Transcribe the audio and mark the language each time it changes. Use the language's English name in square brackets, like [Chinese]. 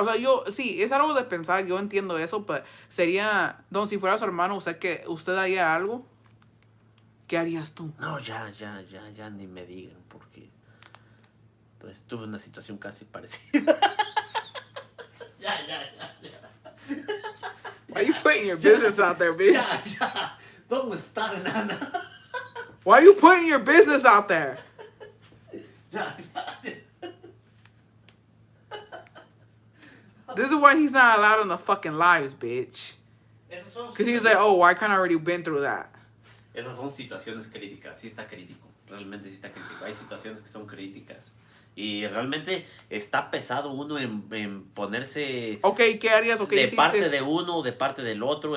[Spanish] O sea, sí, es algo de pensar, yo entiendo eso, pero sería, si fuera su hermano, usted haría algo, ¿qué harías tú? No, ya ni me digan, porque pues tuve una situación casi parecida. Ya. [English] Why you putting your business out there, bitch? [Spanish] Ya. ¿Dónde está, nana? [English] Why you putting your business out there? [Spanish] Ya. [English] This is why he's not allowed in the fucking lives, bitch. Because he's like, oh, I kind of already been through that. [Spanish] Esas son situaciones críticas, sí está crítico, realmente sí está crítico. Hay situaciones que son críticas y realmente está pesado uno en ponerse Ok, ¿qué harías? ¿O qué de hiciste? parte de uno, de parte del otro.